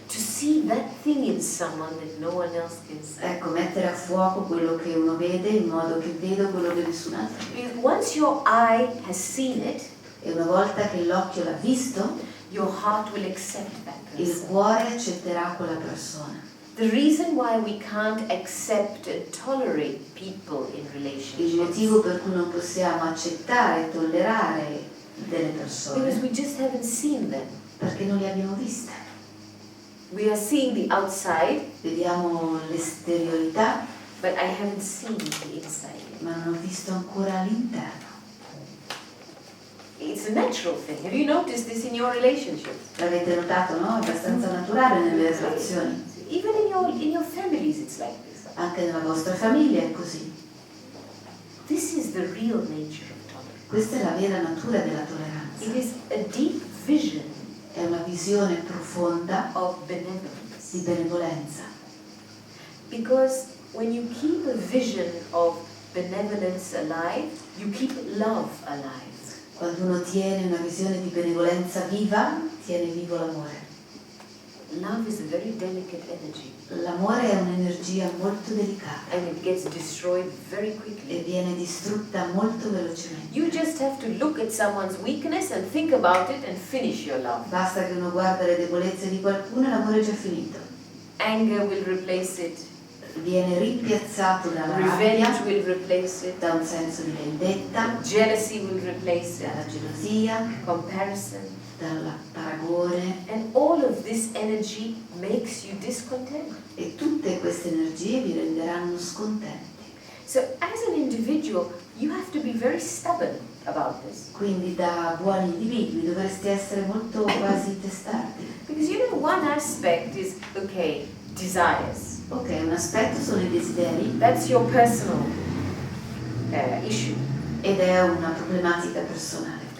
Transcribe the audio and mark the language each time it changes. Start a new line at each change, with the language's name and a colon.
English: to see that thing in someone that no one else can see.
Italian: Ecco, mettere a fuoco quello che uno vede in modo che vedo quello che nessun altro vede.
English: Because once your eye has seen it,
Italian: E una volta che l'occhio l'ha visto,
English: your heart will accept that
Italian: il
English: person.
Italian: cuore accetterà quella persona.
English: The reason why we can't accept and tolerate people in
Italian: Il
English: relationships
Italian: motivo per cui non possiamo accettare e tollerare delle
English: because
Italian: persone
English: we just haven't seen them.
Italian: perché non le abbiamo viste.
English: We are seeing the outside,
Italian: Vediamo l'esteriorità,
English: but I haven't seen the inside yet.
Italian: ma non ho visto ancora l'interno.
English: It's a natural thing. Have you noticed this in your relationships?
Italian: L'avete notato, no? È abbastanza naturale nelle relazioni.
English: Even in your families, it's like this.
Italian: Anche nella vostra famiglia è così.
English: This is the real nature of tolerance.
Italian: Questa è la vera natura della
English: It
Italian: tolleranza.
English: is a deep vision
Italian: È una visione profonda
English: of benevolence.
Italian: di benevolenza.
English: Because when you keep a vision of benevolence alive, you keep love alive.
Italian: Quando uno tiene una visione di benevolenza viva, tiene vivo l'amore.
English: Love is a very delicate energy
Italian: L'amore è un'energia molto delicata
English: and it gets destroyed very quickly.
Italian: e viene distrutta molto velocemente.
English: You just have to look at someone's weakness and think about it and finish your love.
Italian: Basta che uno guarda le debolezze di qualcuno e l'amore è già finito.
English: Anger will replace it.
Italian: Viene rimpiazzato dalla
English: Revenge
Italian: rabbia,
English: will replace it.
Italian: da un senso di vendetta,
English: Jealousy will replace it.
Italian: dalla gelosia,
English: Comparison.
Italian: dal paragone,
English: And all of this energy makes you discontent.
Italian: e tutte queste energie vi renderanno scontenti.
English: So as an individual, you have to be very stubborn about this.
Italian: Quindi da buoni individui dovreste essere molto quasi testardi.
English: Because you know, one aspect is, okay, desires.
Italian: Ok, un aspetto sono i desideri
English: That's your personal issue.
Italian: ed è una problematica personale.